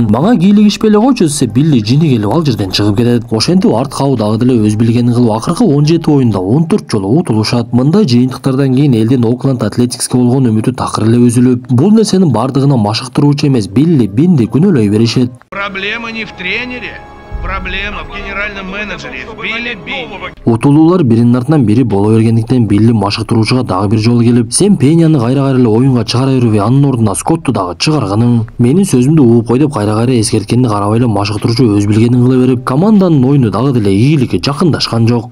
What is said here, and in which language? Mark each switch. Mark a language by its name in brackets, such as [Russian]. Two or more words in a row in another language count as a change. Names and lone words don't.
[Kyrgyz] Мага кийлигишпей эле койчу десе, Билли жини келип ал жерден чыгып кетет. Ошентип Арт Хау дагы деле өз билгенин кылып, акыркы 17 оюнда 14 жолу утулушат. Мындай жыйынтыктардан кийин элдин Окленд Атлетикске болгон үмүтү такыр эле үзүлүп, бул нерсенин бардыгына машыктыруучу эмес Билли Бинди күнөөлөй беришет. [Russian] Проблема не в тренере. Проблема в генеральном менеджере, в Билли Бин. [Kyrgyz] Утулуулар биринин артынан бири боло бергендиктен Билли машыктыруучуга дагы бир жолу келип, сен Пеняны кайра-кайра эле оюнга чыгара бербей, анын ордуна Скотту дагы чыгаргының. Менин сөзүмдү угуп кой деп кайра-кайра эскерткенди карабай эле машыктыруучу өз билгенин кыла берип, команданын оюну дагы деле ийгиликке жакындашкан жок.